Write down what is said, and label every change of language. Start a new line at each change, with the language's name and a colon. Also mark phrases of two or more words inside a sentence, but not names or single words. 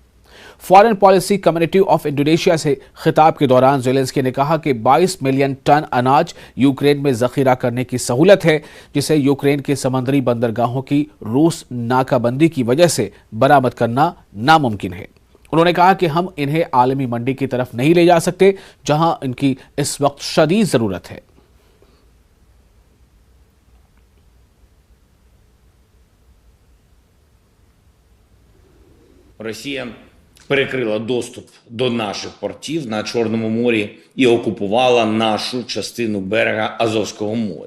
Urdu: فارن پالیسی کمیونٹی آف انڈونیشیا سے خطاب کے دوران زیلنسکی نے کہا کہ 22 ملین ٹن اناج یوکرین میں ذخیرہ کرنے کی سہولت ہے، جسے یوکرین کے سمندری بندرگاہوں کی روس ناکہ بندی کی وجہ سے برآمد کرنا ناممکن ہے۔ انہوں نے کہا کہ ہم انہیں عالمی منڈی کی طرف نہیں لے جا سکتے جہاں ان کی اس وقت شدید ضرورت ہے۔
Ukrainian: Росія перекрила доступ до наших портів на Чорному морі і окупувала нашу частину берега Азовського моря.